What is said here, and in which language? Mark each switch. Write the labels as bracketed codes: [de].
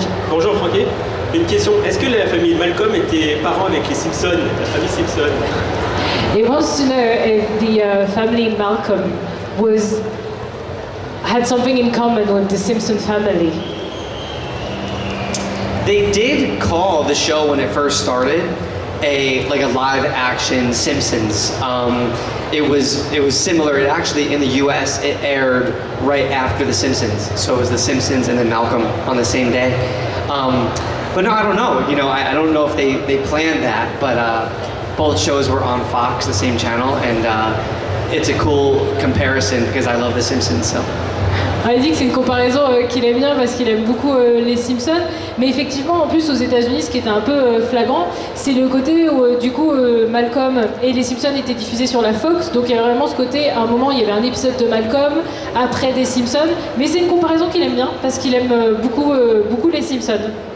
[fr] Bonjour Francky, une question, est-ce que la famille Malcolm était parents avec les Simpsons, la famille Simpson? [en] He wants to know if the family Malcolm had something in common with the Simpson family. They did call the show when it first started a live action Simpsons. It was similar. It actually in the U.S. it aired right after The Simpsons, so it was The Simpsons and then Malcolm on the same day. But no, I don't know. You know, I don't know if they planned that, but both shows were on Fox, the same channel, and it's a cool comparison because I love The Simpsons. So. [fr] Il dit que c'est une comparaison qu'il aime bien parce qu'il aime beaucoup les Simpsons, mais effectivement en plus aux États-Unis ce qui était un peu flagrant c'est le côté où du coup Malcolm et les Simpsons étaient diffusés sur la Fox, donc il y avait vraiment ce côté, à un moment il y avait un épisode de Malcolm, après des Simpsons, mais c'est une comparaison qu'il aime bien parce qu'il aime beaucoup les Simpsons.